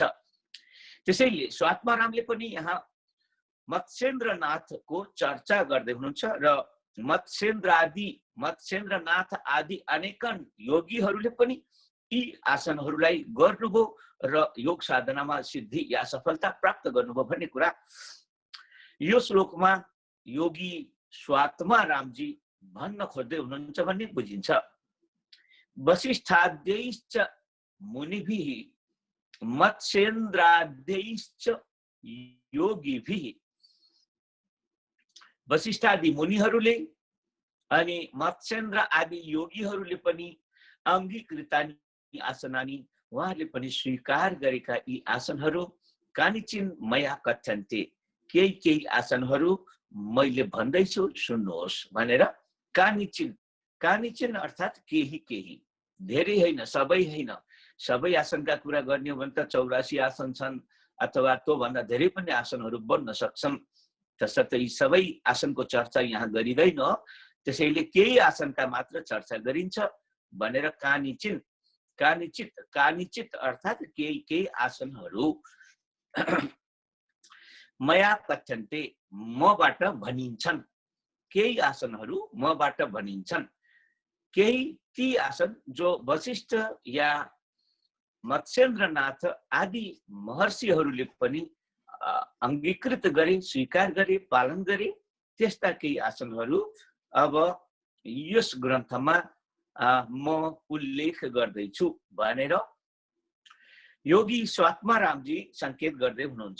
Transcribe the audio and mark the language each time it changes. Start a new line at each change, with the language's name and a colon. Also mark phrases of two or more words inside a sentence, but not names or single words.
Nepali: त्यसैले स्वात्मारामले पनि यहाँ मत्स्येन्द्रनाथको चर्चा गर्दै हुनुहुन्छ र मत्स्येन्द्रनाथ आदि अनेकन योगीहरूले पनि यी आसनहरूलाई गर्नुभयो र योग साधनामा सिद्धि या सफलता प्राप्त गर्नुभयो भन्ने कुरा यो श्लोकमा योगी स्वात्मा रामजी भन्न खोज्दै हुनुहुन्छ भन्ने बुझिन्छ।
Sanskrit: वसिष्ठाद्यैश्च मुनिभिः मत्स्येन्द्राद्यैश्च योगिभिः,
Nepali: वसिष्ठादि मुनिहरूले अनि मत्स्येन्द्र आदि योगीहरूले पनि
Sanskrit: अङ्गीकृतानि आसनानि,
Nepali: उहाँहरूले पनि स्वीकार गरेका यी आसनहरू
Sanskrit: कानिचिन् मया कथ्यन्ते,
Nepali: केही केही आसनहरू मैले भन्दैछु सुन्नुहोस् भनेर कानिचिन्, कानिचिन् अर्थात् केही केही, धेरै होइन, सबै होइन। सबै आसनका कुरा गर्ने हो भने त 84 आसन छन् अथवा त्यो भन्दा धेरै पनि आसनहरू बन्न सक्छन्। तसर्थ यी सबै आसनको चर्चा यहाँ गरिँदैन, त्यसैले केही आसनका मात्र चर्चा गरिन्छ भनेर कानिचिन्, कानिचित अर्थात् केही केही आसनहरू
Sanskrit: मया कथ्यन्ते,
Nepali: मबाट भनिन्छन्, केही आसनहरू मबाट भनिन्छन्। केही ती आसन जो वशिष्ठ या मत्स्येन्द्रनाथ आदि महर्षिहरूले पनि अङ्गीकृत गरे, स्वीकार गरे, पालन गरे, त्यस्ता केही आसनहरू अब यस ग्रन्थमा म उल्लेख गर्दैछु भनेर योगी स्वात्मा रामजी संकेत गर्दै हुनुहुन्छ।